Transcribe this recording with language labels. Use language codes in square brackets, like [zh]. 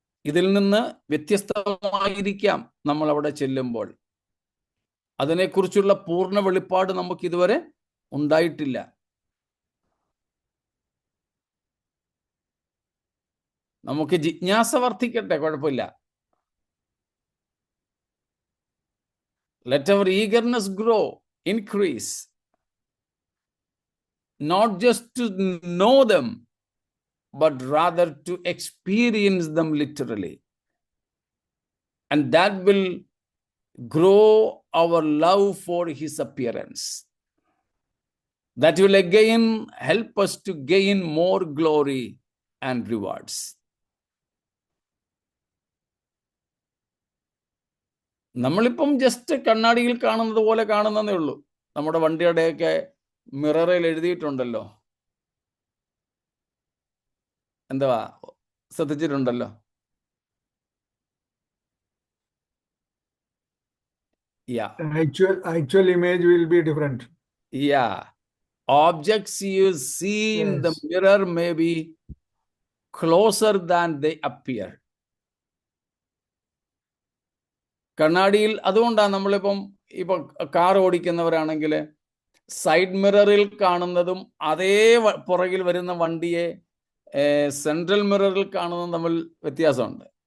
[ml] ഇതിൽ നിന്ന് വ്യത്യസ്തമായിരിക്കാം നമ്മൾ അവിടെ ചെല്ലുമ്പോൾ. അതിനെക്കുറിച്ചുള്ള പൂർണ്ണ വെളിപ്പാട് നമുക്ക് ഇതുവരെ ഉണ്ടായിട്ടില്ല. നമുക്ക് ജിജ്ഞാസ വർദ്ധിക്കട്ടെ, കുഴപ്പമില്ല. [en] Let our eagerness grow, increase, not just to know them, but rather to experience them literally. And that will grow our love for his appearance. That will again help us to gain more glory and rewards. [ml] നമ്മളിപ്പം just കണ്ണാടിയിൽ കാണുന്നത് പോലെ കാണുന്നതേ ഉള്ളൂ. നമ്മുടെ വണ്ടിയുടെയൊക്കെ മിററിൽ എഴുതിയിട്ടുണ്ടല്ലോ, എന്തുവാ, ശ്രദ്ധിച്ചിട്ടുണ്ടല്ലോ? [en] Yeah. Actual image will be different. Yeah. Objects you see in the Yes. mirror may be closer than they appear. [ml] കണ്ണാടിയിൽ അതുകൊണ്ടാണ് നമ്മളിപ്പം കാർ ഓടിക്കുന്നവരാണെങ്കിൽ സൈഡ് മിററിൽ കാണുന്നതും അതേ പുറകിൽ വരുന്ന വണ്ടിയെ സെൻട്രൽ മിററിൽ കാണുന്നതും തമ്മിൽ വ്യത്യാസമുണ്ട്.